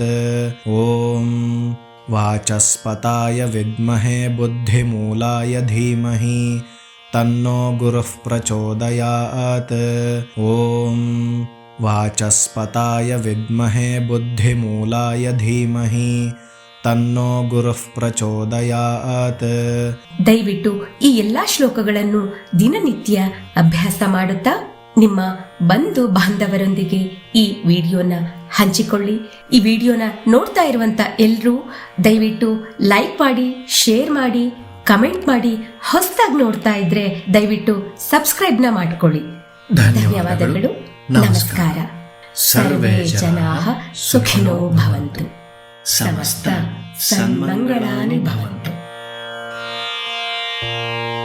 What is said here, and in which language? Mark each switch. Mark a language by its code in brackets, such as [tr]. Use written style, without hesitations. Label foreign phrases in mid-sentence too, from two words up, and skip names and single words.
[sa] ॐ वाचस्पताय विद्महे बुद्धिमूलाय धीमहि तन्नो गुरुः प्रचोदयात्। ॐ वाचस्पताय विद्महे बुद्धिमूलाय धीमहि तन्नो गुरुः प्रचोदयात्। [kn] ದಯವಿಟ್ಟು ಈ ಎಲ್ಲಾ ಶ್ಲೋಕಗಳನ್ನು ದಿನನಿತ್ಯ ಅಭ್ಯಾಸ ಮಾಡುತ್ತಾ ನಿಮ್ಮ ಬಂಧು ಬಾಂಧವರೊಂದಿಗೆ ಈ ವಿಡಿಯೋನ ಹಂಚಿಕೊಳ್ಳಿ. ಈ ವಿಡಿಯೋನ ನೋಡ್ತಾ ಇರುವಂತ ಎಲ್ಲರೂ ದಯವಿಟ್ಟು ಲೈಕ್ ಮಾಡಿ, ಶೇರ್ ಮಾಡಿ, ಕಮೆಂಟ್ ಮಾಡಿ. ಹೊಸದಾಗಿ ನೋಡ್ತಾ ಇದ್ರೆ ದಯವಿಟ್ಟು ಸಬ್ಸ್ಕ್ರೈಬ್ ನ ಮಾಡ್ಕೊಳ್ಳಿ. ಧನ್ಯವಾದಗಳು. ನಮಸ್ಕಾರ. [sa] ಸರ್ವೇ ಜನಾಃ ಸುಖಿನೋ ಭವಂತು. ಸಮಸ್ತ ಸನ್ಮಂಗಳಾನಿ ಭವಂತು.